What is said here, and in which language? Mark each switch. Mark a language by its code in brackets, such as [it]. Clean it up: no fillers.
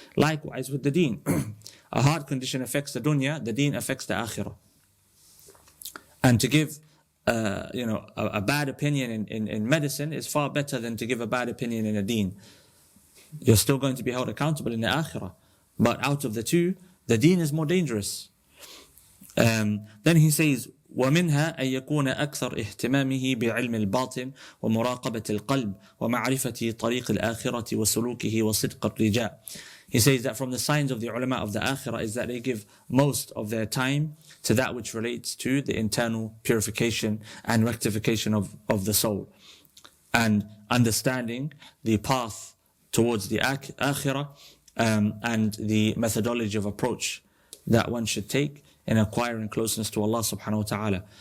[en] Likewise with the deen. A heart condition affects the dunya, the deen affects the akhirah. And to give a bad opinion in medicine is far better than to give a bad opinion in a deen. You're still going to be held accountable in the akhirah. But out of the two, the deen is more dangerous. [ar] Then he says, ومنها أن يكون أكثر اهتمامه بعلم الباطن ومراقبة القلب ومعرفة طريق الآخرة وسلوكه وصدق الرجاء. [en] He says that from the signs of the ulama of the akhirah is that they give most of their time to that which relates to the internal purification and rectification of the soul, and understanding the path towards the akhirah, and the methodology of approach that one should take in acquiring closeness to Allah subhanahu wa ta'ala.